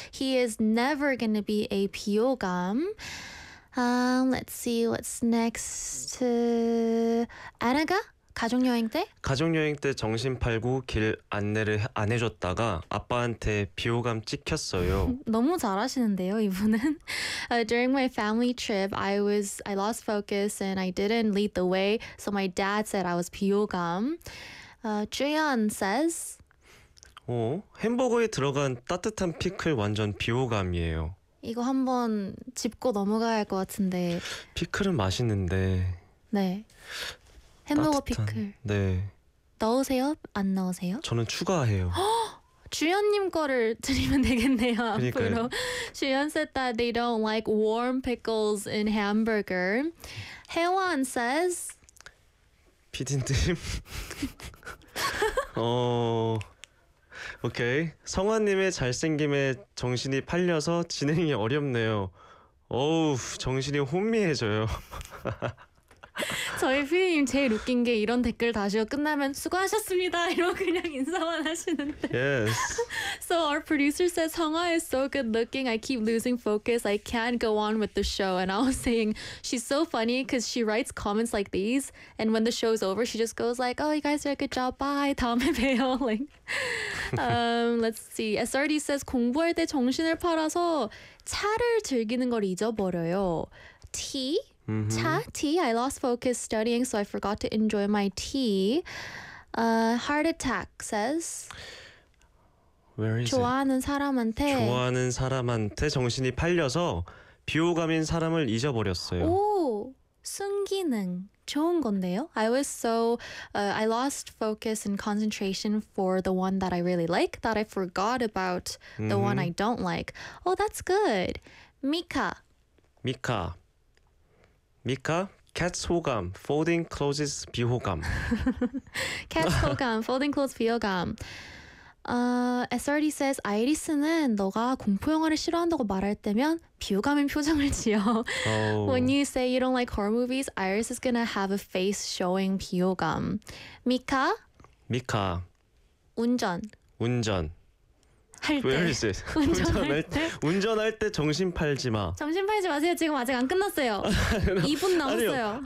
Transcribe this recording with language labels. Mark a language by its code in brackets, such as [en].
[en] He is never going to be a 비호감. Let's see what's next. [ko] 아나가? 가족여행 때? 가족여행 때 정신 팔고 길 안내를 안 해줬다가 아빠한테 비호감 찍혔어요. 너무 잘하시는데요, 이분은? [en] During my family trip, I lost focus and I didn't lead the way, so my dad said I was 비호감. Jaehyun says, [ko] 햄버거에 들어간 따뜻한 피클 완전 비호감이에요. 이거 한번 짚고 넘어가야 할 것 같은데. 피클은 맛있는데. 네. 햄버거 피클. 네. 넣으세요? 안 넣으세요? 저는 추가해요. 주연님 거를 드리면 되겠네요. 앞으로. [en] 주연 said that they don't like warm pickles in hamburger. 혜원 says. [ko] 피디님. 오케이. 성아님의 잘생김에 정신이 팔려서 진행이 어렵네요. 어우, 정신이 혼미해져요. 저희 피디님 제일 웃긴 게 이런 댓글 다시요. 끝나면 수고하셨습니다. 이러고 그냥 인사만 하시는데. [en] Yes. So our producer says, 성아 is so good looking. I keep losing focus. I can't go on with the show. And I was saying, she's so funny because she writes comments like these. And when the show's over, she just goes like, oh, you guys did a good job. Bye. [ko] 다음에 봬요. [en] Like, let's see. SRD says, [ko] 공부할 때 정신을 팔아서 차를 즐기는 걸 잊어버려요. [en] T? Mm-hmm. Tea. I lost focus studying, so I forgot to enjoy my tea. Heart attack says. Where is [ko] 좋아하는 [en] it? [ko] 사람한테. 좋아하는 사람한테 정신이 팔려서 비호감인 사람을 잊어버렸어요. 오, 순기능 좋은 건데요. [en] I lost focus and concentration for the one that I really like that I forgot about the one I don't like. Oh, that's good. Mika. Mika. 미카, cat 소감, folding clothes 비호감. cat 소감, folding clothes 비호감. SRD says, [ko] 아이리스는 너가 공포 영화를 싫어한다고 말할 때면 비호감인 표정을 지어. [en] Oh. When you say you don't like horror movies, Iris is gonna have a face showing 비호감. [ko] 미카? 미카. 운전. 운전. 할 때. [en] Where is it? [ko] 운전할 때? 운전할 때 정신 팔지 마. 정신 팔지 마세요. 지금 아직 안 끝났어요. 2분 남았어요.